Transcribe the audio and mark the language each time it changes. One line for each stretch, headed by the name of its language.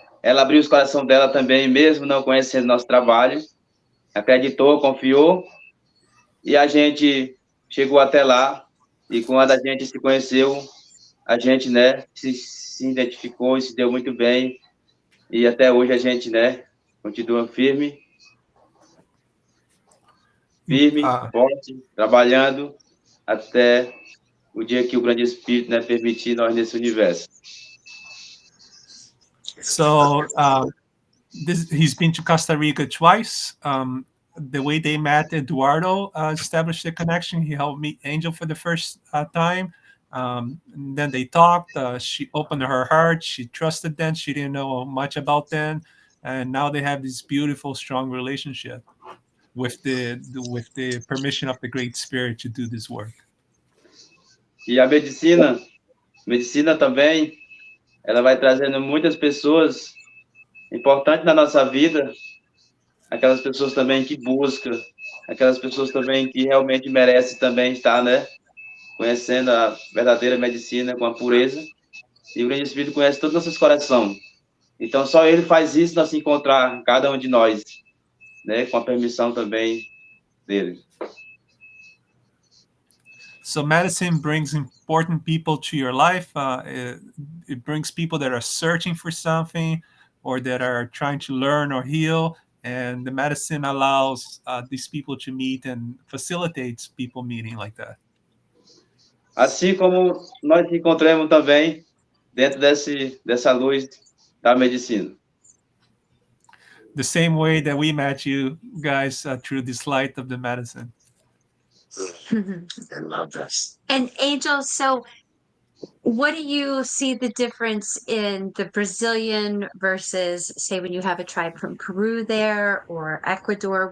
Portuguese: Ela abriu o coração dela também, mesmo não conhecendo nosso trabalho, acreditou, confiou, e a gente chegou até lá, e quando a gente se conheceu, a gente, né, se identificou e se deu muito bem, e até hoje a gente, né, continua firme, forte, trabalhando, até o dia que o grande Espírito, né, permitir nós nesse universo.
English: So he's been to Costa Rica twice. The way they met, Eduardo established the connection. He helped meet Angel for the first time. And then they talked. She opened her heart. She trusted them. She didn't know much about them. And now they have this beautiful, strong relationship with the permission of the Great Spirit to do this work.
Portuguese: E a medicina também, ela vai trazendo muitas pessoas importantes na nossa vida, aquelas pessoas também que buscam, aquelas pessoas também que realmente merecem também estar, né, conhecendo a verdadeira medicina com a pureza. E o Grande Espírito conhece todos os nossos corações. Então, só ele faz isso, nós se encontrar, cada um de nós, né, com a permissão também dele.
English: So medicine brings important people to your life. It brings people that are searching for something or that are trying to learn or heal. And the medicine allows these people to meet and facilitates people meeting like that.
Portuguese: Assim como nós nos encontramos também dentro dessa luz da medicina.
English: The same way that we met you guys through this light of the medicine. I love this. And Angel, so what do you see the difference in the Brazilian versus, say, when you have a tribe from Peru there or Ecuador?